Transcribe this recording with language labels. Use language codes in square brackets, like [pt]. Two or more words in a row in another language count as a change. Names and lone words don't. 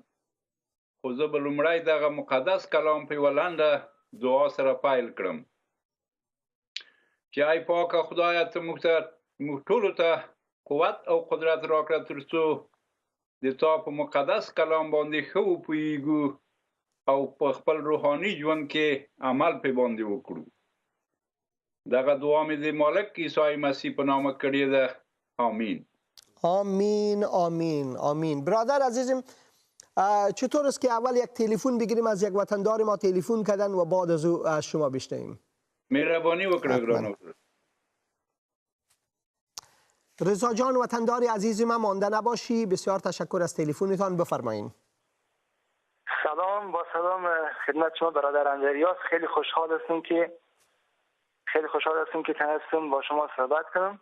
[ps] خو زه به لومړی دغه مقدس کلام په یوه لنډه دعا سره پیل کړم چې ای پاکه خدایه، ته موږ ټولو ته قوت او قدرت راکړه تر څو د تا په مقدس کلام باندې ښه وپوهیږو او په خپل روحاني ژوند کې عمل پې باندې وکړو. دغه دعا مې د مالک عیسی مسیح په نامه کړې ده. [ar] آمین آمین آمین آمین. [fa] برادر عزیزم، چطور است که اول یک تلفن بگیریم از یک وطندار ما تلفن کردن و بعد از او از شما بشنویم؟ [ps] مهربانی وکړه ګرانو. [fa] رضا جان وطندار عزیز من مانده نباشی، بسیار تشکر از تلفنتان، بفرمایید. سلام، با سلام خدمت شما برادر اندریاس. خیلی خوشحال هستم که تونستم با شما صحبت کنم.